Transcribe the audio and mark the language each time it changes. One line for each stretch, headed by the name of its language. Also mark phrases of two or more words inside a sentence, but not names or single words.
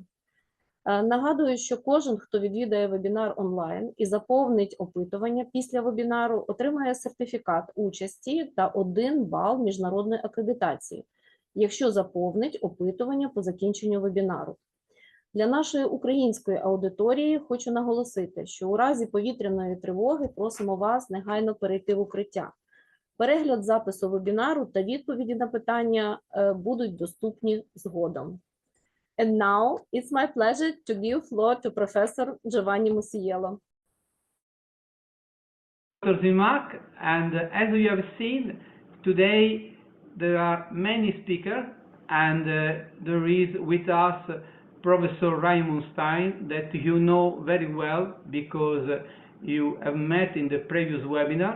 Ukrainian: Нагадую, що кожен, хто відвідає вебінар онлайн і заповнить опитування після вебінару, отримає сертифікат участі та 1 бал міжнародної акредитації, якщо заповнить опитування по закінченню вебінару. Для нашої української аудиторії хочу наголосити, що у разі повітряної тривоги просимо вас негайно перейти в укриття. Перегляд запису вебінару та відповіді на питання будуть доступні згодом.
English: And now it's my pleasure to give floor to Professor Giovanni Mosiello. Dr. Zymak, and as you have seen, today there are many speakers, and there is with us Professor Rаймундом Стайном, that you know very well because you have met in the previous webinar.